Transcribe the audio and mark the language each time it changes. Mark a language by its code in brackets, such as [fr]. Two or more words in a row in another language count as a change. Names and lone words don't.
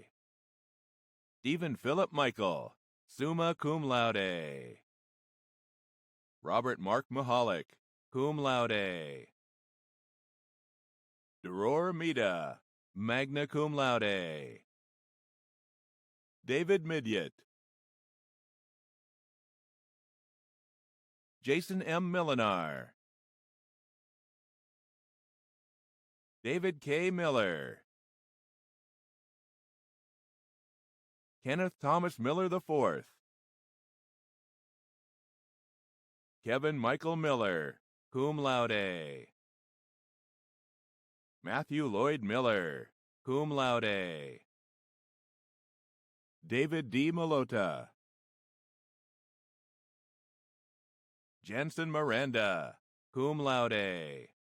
[en] Stephen Philip Michael, [la] summa cum laude. [en] Robert Mark Mahalik, [la] cum laude. [en] Deror Mida, [la] magna cum laude. [en] David Midyat. Jason M. Millinar. David K. Miller. Kenneth Thomas Miller IV. Kevin Michael Miller, [la] cum laude. [en] Matthew Lloyd Miller, [la] cum laude. [en] David D. Malota. Jensen Miranda, [la] cum laude.